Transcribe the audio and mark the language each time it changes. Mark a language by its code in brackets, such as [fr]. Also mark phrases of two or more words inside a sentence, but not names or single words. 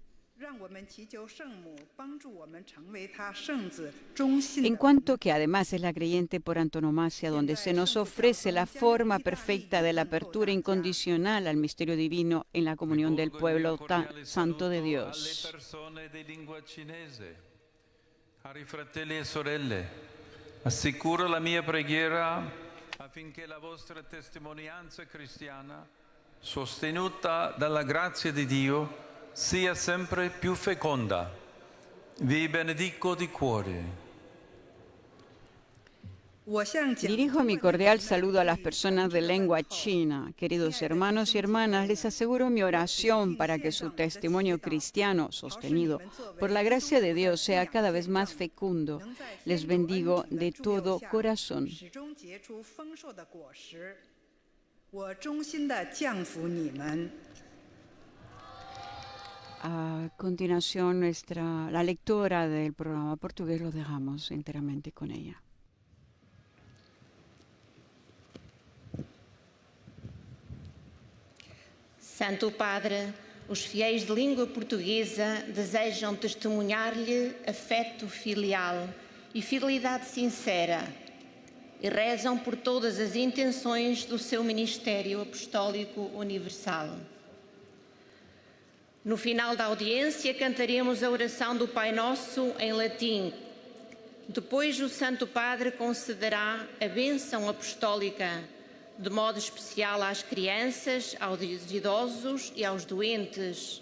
[es] En cuanto que además es la creyente por antonomasia, donde se nos ofrece la forma perfecta de la apertura incondicional al misterio divino en la comunión del pueblo santo de Dios. [it] Cari fratelli e sorelle, assicuro la mia preghiera affinché la vostra testimonianza cristiana, sostenuta dalla grazia di Dio, sia sempre più feconda. Vi benedico di cuore. [es] Dirijo mi cordial saludo a las personas de lengua china. Queridos hermanos y hermanas, les aseguro mi oración para que su testimonio cristiano, sostenido por la gracia de Dios, sea cada vez más fecundo. Les bendigo de todo corazón. A continuación, la lectora del programa portugués lo dejamos enteramente con ella. [pt] Santo Padre, os fiéis de língua portuguesa desejam testemunhar-lhe afeto filial e fidelidade sincera e rezam por todas as intenções do seu ministério apostólico universal. No final da audiência, cantaremos a oração do Pai Nosso em latim, Depois o Santo Padre concederá a bênção apostólica, de modo especial às crianças, aos idosos e aos doentes.